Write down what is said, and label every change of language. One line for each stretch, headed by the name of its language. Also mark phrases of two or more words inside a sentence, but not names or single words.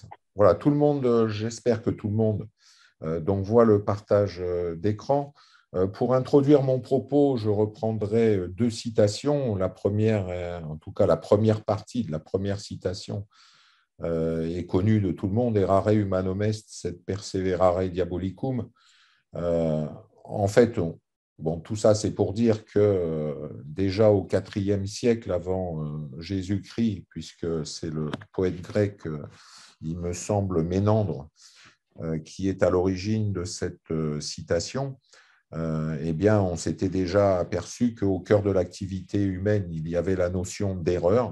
French: Voilà, tout le monde, j'espère que tout le monde donc voit le partage d'écran. Pour introduire mon propos, je reprendrai deux citations. La première, en tout cas la première partie de la première citation, est connue de tout le monde,
Latin: Errare humanum est, sed perseverare diabolicum.
French: En fait, tout ça, c'est pour dire que déjà au IVe siècle avant Jésus-Christ, puisque c'est le poète grec, il me semble, Ménandre, qui est à l'origine de cette citation, eh bien, on s'était déjà aperçu qu'au cœur de l'activité humaine, il y avait la notion d'erreur.